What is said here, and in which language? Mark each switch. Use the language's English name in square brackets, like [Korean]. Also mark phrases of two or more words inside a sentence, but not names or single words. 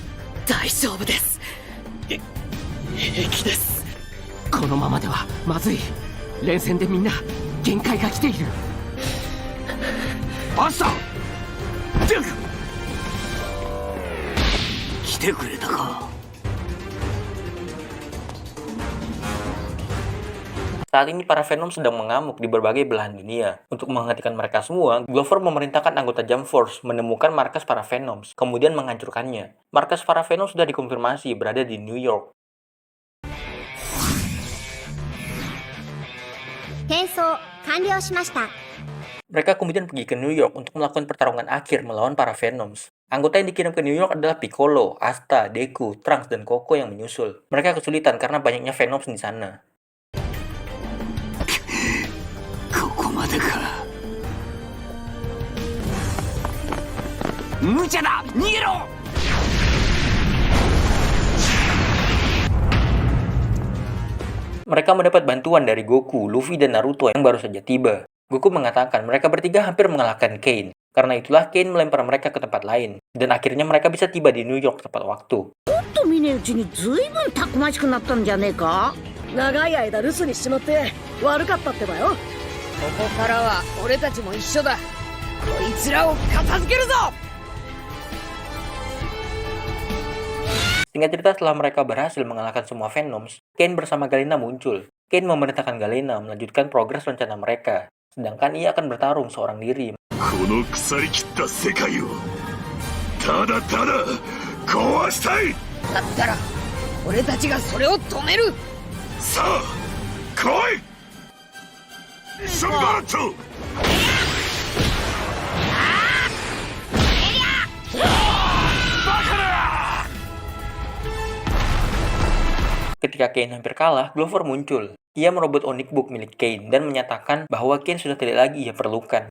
[Japanese] 大丈夫です。平気です。このままではまずい。連戦でみんな限界が来ている。マスター来てくれたか。 [Indonesian] Saat ini para Venom sedang mengamuk di berbagai belahan dunia. Untuk menghentikan mereka semua, Glover memerintahkan anggota Jump Force menemukan markas para Venoms, kemudian menghancurkannya. Markas para Venom sudah dikonfirmasi berada di New York. [Japanese] 転送完了しました。 [Indonesian] Mereka kemudian pergi ke New York untuk melakukan pertarungan akhir melawan para Venoms. Anggota yang dikirim ke New York adalah Piccolo, Asta, Deku, Trunks, dan Koko yang menyusul. Mereka kesulitan karena banyaknya Venoms di sana. [Japanese] ここまでか。無茶だ、逃げろ。 [Indonesian] Mereka mendapat bantuan dari Goku, Luffy, dan Naruto yang baru saja tiba. Goku mengatakan mereka bertiga hampir mengalahkan Kane. Karena itulah Kane melempar mereka ke tempat lain. Dan akhirnya mereka bisa tiba di New York tepat waktu. [Japanese] 見ねえうちにずいぶんたくましくなったんじゃねえか。長い間留守にしちまって悪かったってばよ。ここからは俺たちも一緒だ。こいつらを片付けるぞ。 [Indonesian] Singkat cerita, setelah mereka berhasil mengalahkan semua Venoms, Kane bersama Galena muncul. Kane memerintahkan Galena melanjutkan progres rencana mereka. Sedangkan ia akan bertarung seorang diri. [Japanese] この腐りきった世界をただただ壊したい。だったら俺たちがそれを止める。さあ来いションバート。 [Indonesian] Ketika Kane hampir kalah, Glover muncul. Ia merobot Onyx Book milik Kane dan menyatakan bahwa Kane sudah tidak lagi ia perlukan.